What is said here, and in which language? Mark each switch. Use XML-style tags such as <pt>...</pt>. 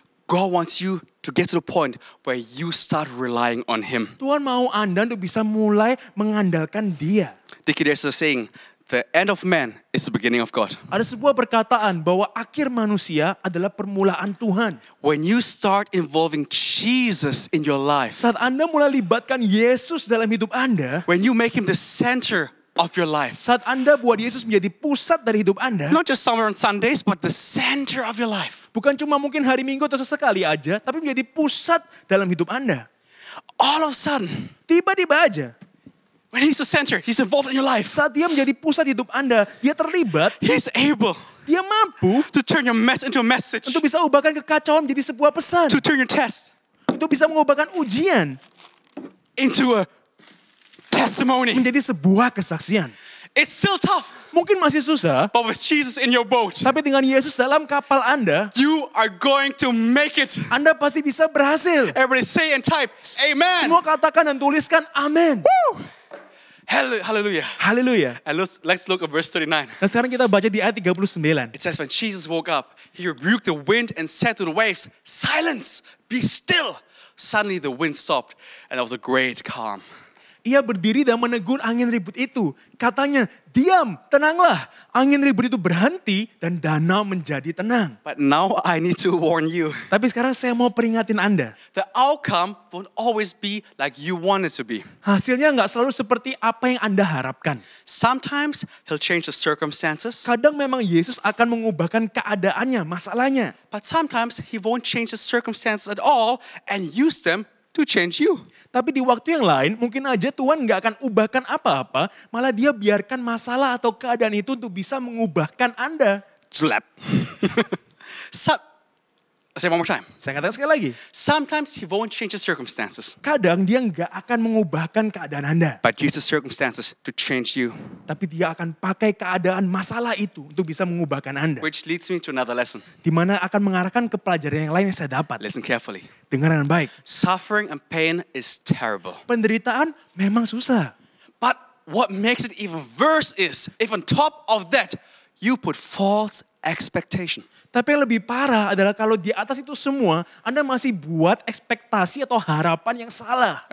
<en>God wants you to get to the point where you start relying on Him.</en> <id>Tuhan mau Anda untuk bisa mulai mengandalkan Dia.</id> <en>Dickie, there's a saying, the end of man is the beginning of God.</en> <id>Ada sebuah perkataan bahwa akhir manusia adalah permulaan Tuhan.</id> <en>When you start involving Jesus in your life,</en> <id>Saat Anda mulai libatkan Yesus dalam hidup Anda,</id> <en>when you make Him the center of your life,</en> <id>saat Anda buat Yesus menjadi pusat dari hidup Anda,</id> <en>not just somewhere on Sundays, but the center of your life,</en> <id>bukan cuma mungkin hari Minggu atau sesekali aja, tapi menjadi pusat dalam hidup Anda.</id> <en>all of a sudden,</en> <id>Tiba-tiba aja,</id> <en>when He's the center, He's involved in your life,</en> <id>saat dia menjadi pusat hidup Anda, dia terlibat,</id> <en>He's able</en> <id>dia mampu</id> <en>to turn your mess into a message,</en> <id>untuk bisa ubahkan kekacauan menjadi sebuah pesan.</id> <en>to turn your test</en> <id>Untuk bisa mengubahkan ujian</id> <en>into a testimony.</en> <id>menjadi sebuah kesaksian.</id> <en>It's still tough,</en> <id>Mungkin masih susah,</id> <en>but with Jesus in your boat,</en> <id>tapi dengan Yesus dalam kapal Anda,</id> <en>you are going to make it.</en> <id>Anda pasti bisa berhasil.</id> <en>Everybody say and type, amen.</en> <id>Semua katakan dan tuliskan amin.</id> <en>Hallelujah.</en> <id>Haleluya.</id> <en>And let's look at verse 39.</en> <id>Dan sekarang kita baca di ayat 39.</id> <en>It says, when Jesus woke up, He rebuked the wind and said to the waves, silence, be still. Suddenly the wind stopped and there was a great calm.</en> <id>Ia berdiri dan menegur angin ribut itu. Katanya, diam, tenanglah. Angin ribut itu berhenti dan danau menjadi tenang.</id> <en>But now I need to warn you,</en> <id>Tapi sekarang saya mau peringatin Anda.</id> <en>the outcome won't always be like you want it to be.</en> <id>Hasilnya nggak selalu seperti apa yang Anda harapkan.</id> <en>Sometimes He'll change the circumstances,</en> <id>Kadang memang Yesus akan mengubahkan keadaannya, masalahnya.</id> <en>but sometimes He won't change the circumstances at all and use them to change you.</en> <id>Tapi di waktu yang lain mungkin aja Tuhan nggak akan ubahkan apa-apa. Malah dia biarkan masalah atau keadaan itu untuk bisa mengubahkan Anda.</id> <en>Slap. So, I say it one more time.</en> <id>Saya katakan sekali lagi.</id> <en>Sometimes he won't change the circumstances,</en> <id>Kadang dia nggak akan mengubahkan keadaan Anda.</id> <en>but use the circumstances to change you.</en> <id>Tapi dia akan pakai keadaan masalah itu untuk bisa mengubahkan Anda.</id> <en>Which leads me to another lesson.</en> <id>Di mana akan mengarahkan ke pelajaran yang lain yang saya dapat.</id> <en>Listen carefully.</en> <id>Dengar dengan baik.</id> <en>Suffering and pain is terrible.</en> <id>Penderitaan memang susah.</id> <en>But what makes it even worse is if on top of that, you put false expectation.</en> <id>Tapi yang lebih parah adalah kalau di atas itu semua, Anda masih buat ekspektasi atau harapan yang salah.</id>